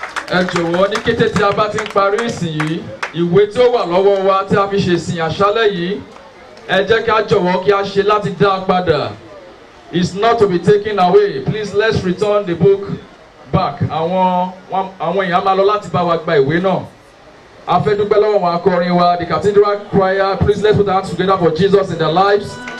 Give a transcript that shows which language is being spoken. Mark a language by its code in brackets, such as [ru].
[yo] Ẹ jọ̀wọ́ ní kété tí a bá ti ń parí ìsìn yìí, ìwé tí ó wà lọ́wọ́ wa tí a fi ṣe ìsìn àṣálẹ́ yìí, ẹ jẹ́ ká jọ̀wọ́ kí a ṣe láti dá a padà. [en] It's not to be taken away. Please let's return the book back. [yo] Àwọn èèyàn máa lọ láti bá wa gba ìwé náà. A fẹ́ dúpẹ́ lọ́wọ́ àwọn akọrin wa, [en] the cathedral choir. Please let's put our hands together for Jesus in their lives.